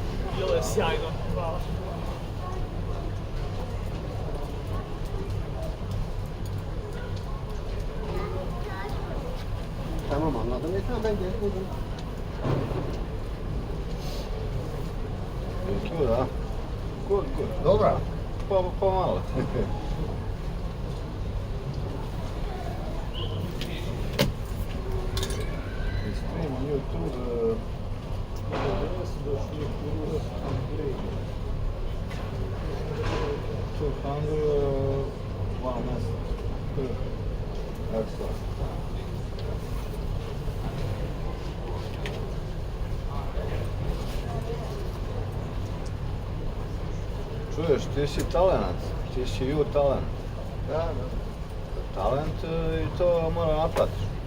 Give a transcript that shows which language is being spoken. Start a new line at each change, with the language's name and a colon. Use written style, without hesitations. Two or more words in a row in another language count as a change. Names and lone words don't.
Bosnian: Bilo je sjajno, hvala.
Turkish: Tamam anladım. Tamam ben gelip buldum.
English: Good, huh? Good, good.
Bosnian: Dobra. Pomalo.
English: Stream on YouTube. Excellent.
Bosnian: Čuješ, ti si talent, ti si ju talent. Da. Talent i to mora naplatiš.